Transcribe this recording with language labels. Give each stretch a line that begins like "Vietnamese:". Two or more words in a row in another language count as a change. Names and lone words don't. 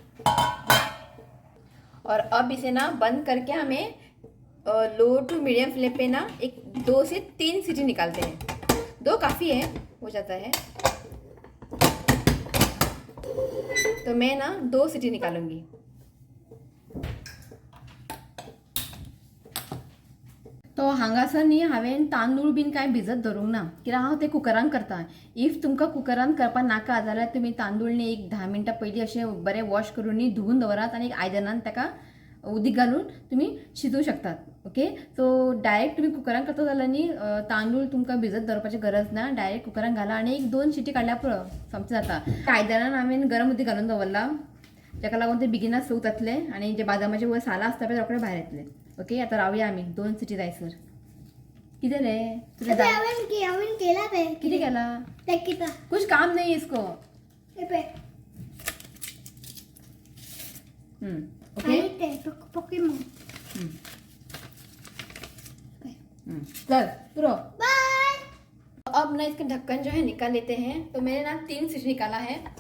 Hindi: और अब इसे ना बंद करके हमें
English: low to medium flame
Hindi: पे ना एक 2 से 3 सीटी निकालते हैं। 2 काफ़ी है, हो जाता है। तो मैं ना 2 सीटी निकालूंगी।
Konkani: तो हांगासर न्ही हांवें तांदूळ बीन काय भिजत धरूंक ना, कित्याक हांव ते कुकरान करता। इफ तुमकां कुकरान करपा नाका जाल्यार तुमी तांदूळ न्ही एक 10 मिनटां पयलीं अशें बरें वॉश करून न्ही धुवून दवरात आनी एक आयदनान ताका उदीक घालून तुमी शिजू शकतात।
English: okay, so direct
Konkani: तुमी कुकरान करता जाल्यार न्ही तांदूळ तुमकां भिजत दवरपाची गरज ना, डायरेक्ट कुकरान घाला आनी एक 2 शिटी काडल्यार पुरो, समज जाता। आयदनान हांवें गरम उदीक घालून दवरला, जाका लागून ते बेगिनाच सूक जातले आनी जे बादामाचे वयर सालां आसता पळय रोखडे भायर येतले। ओके, आता रावया आमी 2 सिटी जायसर। कितें रे तुझे हांवें केला ते कितें केला? ते किता
Hindi: कुछ काम नहीं इसको। ए पे ओके,
Konkani: ते पोकेमॉन
Hindi: चल पूरा। बाय। अब ना इसका ढक्कन जो है निकाल लेते हैं। तो मैंने ना 3 सीटी निकाला है।